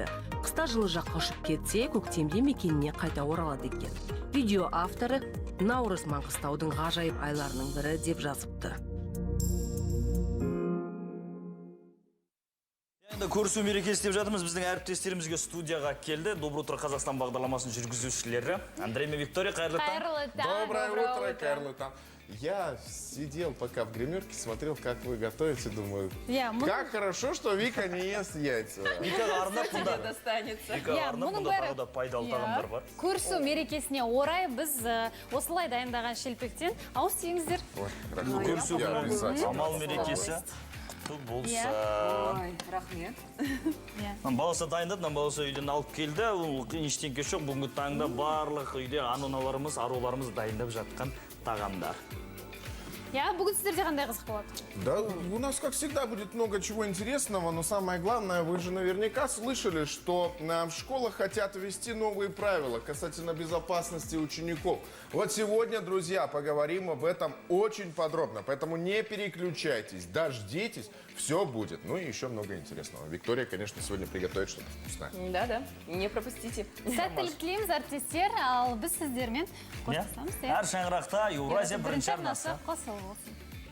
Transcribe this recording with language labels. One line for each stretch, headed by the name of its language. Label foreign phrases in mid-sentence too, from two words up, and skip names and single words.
Kazakh: Қыста жылы жаққа ұшып кетсе, көктемде мекеніне қайта оралады екен. Видео авторы наурыз Маңғыстаудың ғажайып айларының бірі деп жазыпты. Енді көрісу мерекесі деп жатырмыз. Біздің әріптестерімізге студияға келді.
Russian: Доброе утро,
Kazakh: Қазақстан бағдарламасының жүргізушілері. Андрей мен Виктория, қайырлы таң.
Russian: Доброе утро,
Kazakh: қайырлы таң.
Russian: Я сидел пока в гримерке, смотрел, как вы готовите, думаю, как хорошо, что Вика не ест яйца.
Kazakh: Викаға арнап мұнда. Викаға арнап мұнда тағы да пайдалы тағамдар бар. Көрісу мерекесіне орай біз осылай дайындаған шелпектен ауыз тиіңіздер. Көрісу күні амал мерекесі. Болса. Ой, рахмет. Баласы дайындады, баласы үйден алып келді. Ештеңке жоқ. Бүгінгі таңда барлық үйде аналарымыз, аруларымыз дайындап жатқан тағамдар. Бүгін сіздерде қандай қызық болады?
Russian: Да, у нас, как всегда, будет много чего интересного, но самое главное, вы же наверняка слышали, что в школах хотят ввести новые правила касательно безопасности учеников. Вот сегодня, друзья, поговорим об этом очень подробно, поэтому не переключайтесь, дождитесь, все будет. Ну и еще много интересного. Виктория, конечно, сегодня приготовит что-то вкусное. Да, не пропустите.
Kazakh: Сәттілік тілейміз, әріптестер, ал біз сіздермен қоштасамыз. Әр шаңырақта Еуразия бірінші арнасы арнасы. қосылып болсын.